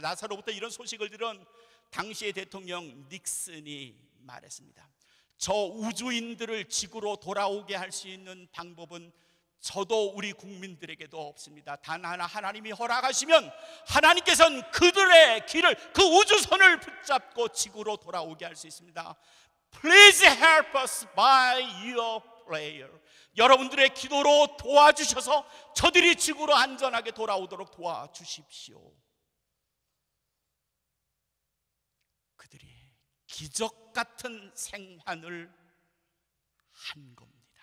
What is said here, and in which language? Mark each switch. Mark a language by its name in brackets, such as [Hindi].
[Korean] 나사로부터 이런 소식을 들은 당시의 대통령 닉슨이 말했습니다. 저 우주인들을 지구로 돌아오게 할 수 있는 방법은 저도 우리 국민들에게도 없습니다. 단 하나, 하나님이 허락하시면 하나님께서는 그들의 길을, 그 우주선을 붙잡고 지구로 돌아오게 할 수 있습니다. [English] Please help us by your prayer. [Korean] 여러분들의 기도로 도와주셔서 저들이 지구로 안전하게 돌아오도록 도와주십시오. 그들이 기적 같은 생환을 한 겁니다.